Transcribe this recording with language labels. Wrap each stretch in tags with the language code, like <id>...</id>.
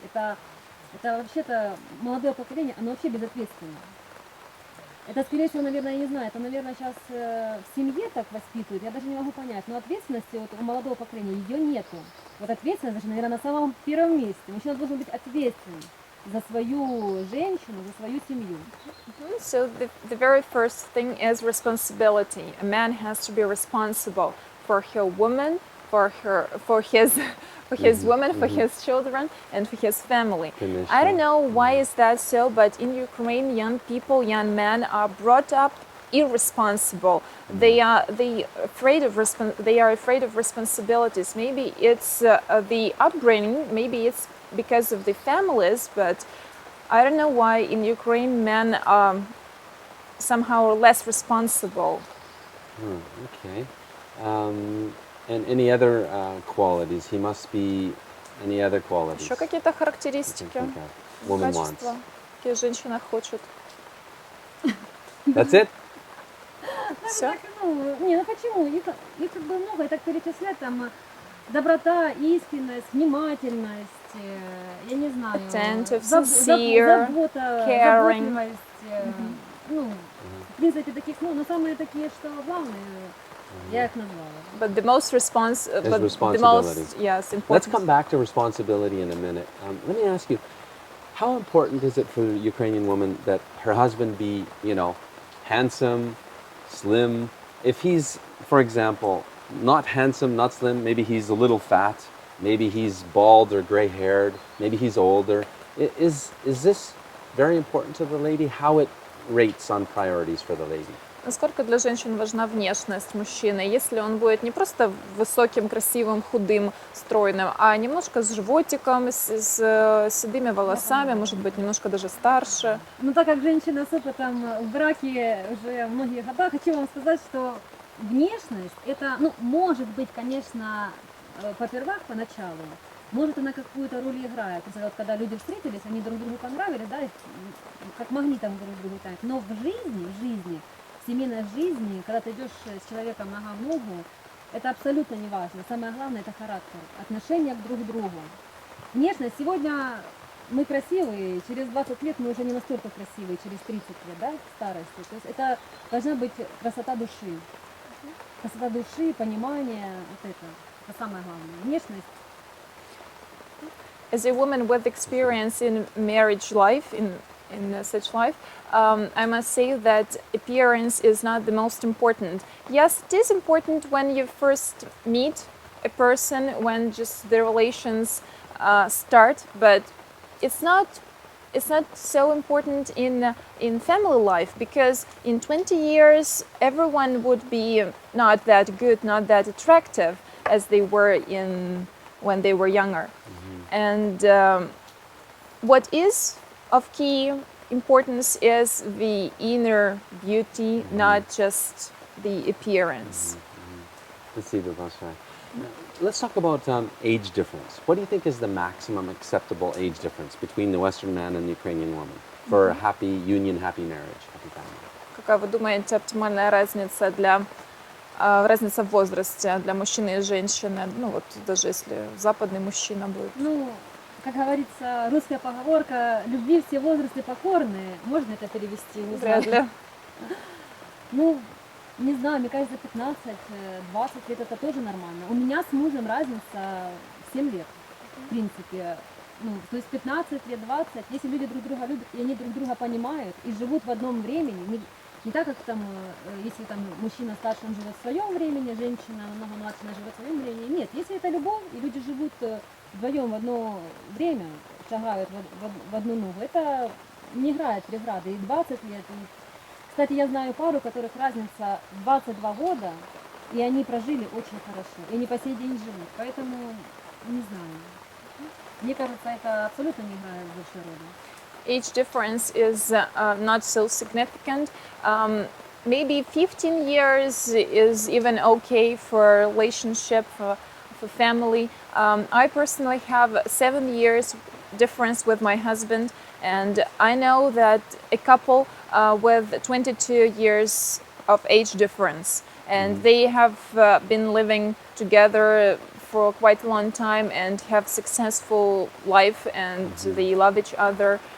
<ru>Это вообще-то молодое поколение, оно вообще безответственно. Это, скорее всего, наверное, я не знаю, это, наверное, сейчас в семье так воспитывают, я даже не могу понять. Но ответственности вот у молодого поколения ее нету. Вот ответственность даже, наверное, на самом первом месте. Мужчина должен быть ответственным за свою женщину, за свою семью.</ru> <en>So the very first thing is responsibility. A man has to be responsible for her woman, for his woman, for his children, and for his family. I don't know why is that so, but in Ukraine, young people, young men are brought up irresponsible. They are afraid of responsibilities. Maybe it's the upbringing. Maybe it's because of the families, but I don't know why in Ukraine men are somehow less responsible. Okay. And any other qualities? He must be any other qualities?</en> <ru>Еще какие-то характеристики,</ru> <en>Woman</en> <ru>качества,</ru> <en>wants.</en> <ru>какие женщина хочет?</ru> <en>That's it?</en> <ru>Все? Ну почему? Их как бы много, и так перечислять, там доброта, искренность, внимательность, я не знаю,</ru> <en>Attentive, sincere, caring.</en> <ru>заботливость, ну, в принципе, таких, но самые такие, что главные, я их назвала.</ru> <en>But the most Is the responsibility. most, yes, important. Let's come back to responsibility in a minute. Let me ask you, how important is it for the Ukrainian woman that her husband be, handsome, slim? If he's, for example, not handsome, not slim, maybe he's a little fat, maybe he's bald or gray-haired, maybe he's older. Is this very important to the lady? How it rates on priorities for the lady?</en> <ru>Насколько для женщин важна внешность мужчины? Если он будет не просто высоким, красивым, худым, стройным, а немножко с животиком, с седыми волосами, может быть, немножко даже старше. Но так как женщина с опытом в браке уже многие года, хочу вам сказать, что внешность, это, ну, может быть, конечно, попервах поначалу, может она какую-то роль играет. То есть вот когда люди встретились, они друг другу понравились, да, как магнитом друг другу тянут. Но в жизни, в семейной жизни, когда ты идешь с человеком нога в ногу, это абсолютно не важно. Самое главное это характер, отношение друг к другу. Внешность сегодня мы красивые, через 20 лет мы уже не настолько красивые, через 30 лет, да, старости. То есть это должна быть красота души. Красота души, понимание, вот это самое главное. Внешность.</ru> <en>As a woman with experience in marriage life, in such life, I must say that appearance is not the most important. Yes, it is important when you first meet a person, when just the relations start, but it's not so important in family life, because in 20 years everyone would be not that good, not that attractive as they were when they were younger. And what is of key importance is the inner beauty, not just the appearance.</en> <ru>Спасибо большое.</ru> <en>Let's talk about age difference. What do you think is the maximum acceptable age difference between the Western man and the Ukrainian woman for a happy union, happy marriage, happy family?</en> <ru>Какая вы думаете оптимальная разница разница в возрасте для мужчины и женщины? Ну вот даже если западный мужчина будет. Ну, как говорится, русская поговорка «любви все возрасты покорны». Можно это перевести? Не знаю. Вряд ли. Ну, не знаю, мне кажется, 15-20 лет это тоже нормально. У меня с мужем разница 7 лет, в принципе. Ну, то есть 15 лет, 20, если люди друг друга любят, и они друг друга понимают, и живут в одном времени, не так, как там, если там мужчина старше, он живет в своем времени, женщина намного младше, она живет в своем времени. Нет, если это любовь, и люди живут вдвоем в одно время, шагают в одну ногу, это не играет преграды. И 20 лет. И... Кстати, я знаю пару, у которых разница 22 года, и они прожили очень хорошо, и они по сей день живут. Поэтому, не знаю. Мне кажется, это абсолютно не играет большой роли.</ru> <en>Age difference is not so significant. Maybe 15 years is even okay for a relationship, for family. I personally have 7 years difference with my husband, and I know that a couple with 22 years of age difference, and they have been living together for quite a long time and have successful life, and they love each other.</en>